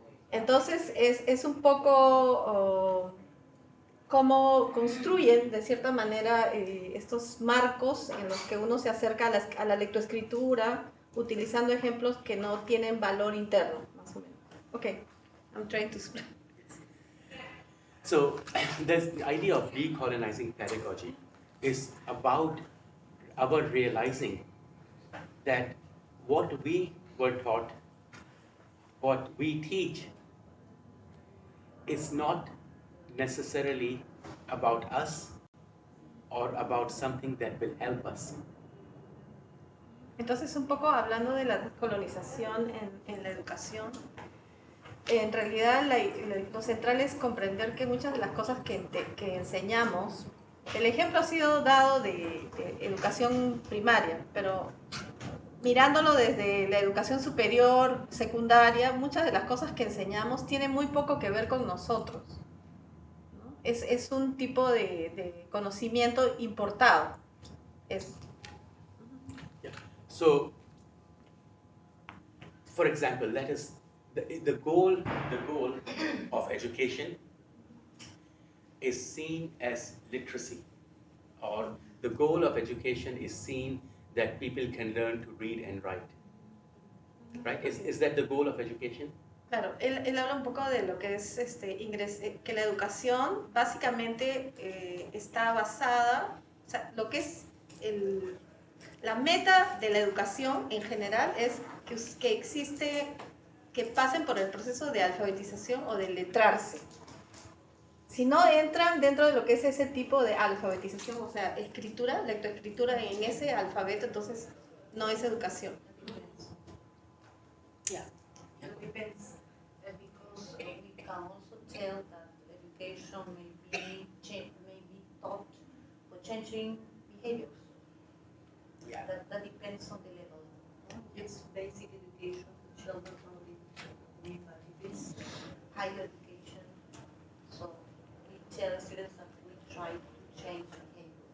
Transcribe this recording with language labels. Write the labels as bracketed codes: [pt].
[es] Entonces es un poco cómo construyen de cierta manera estos marcos en los que uno se acerca a la lectoescritura utilizando ejemplos que no tienen valor interno, más o menos. [en] Okay, I'm trying to explain. So there's the idea of decolonizing pedagogy is about our realizing that what we were taught, what we teach, is not necessarily about us or about something that will help us. [es] Entonces, un poco hablando de la descolonización en la educación, en realidad lo central es comprender que muchas de las cosas que enseñamos, el ejemplo ha sido dado de educación primaria, pero mirándolo desde la educación superior, secundaria, muchas de las cosas que enseñamos tienen muy poco que ver con nosotros, ¿no? Es un tipo de conocimiento importado. [en] So, for example, the goal of education is seen as literacy, or the goal of education is seen that people can learn to read and write. Right? Is that the goal of education? [es] Claro, él habla un poco de lo que es que la educación básicamente está basada, o sea, lo que es la meta de la educación en general es que que pasen por el proceso de alfabetización o de letrarse. Si no entran dentro de lo que es ese tipo de alfabetización, o sea, lectoescritura en ese alfabeto, entonces no es educación. [en] Yeah, it depends because we can also tell that education may be taught for changing behaviors. Yeah. That depends on the level. It's basic education for children only, but if it's higher education, so we tell students that we try to change behaviors.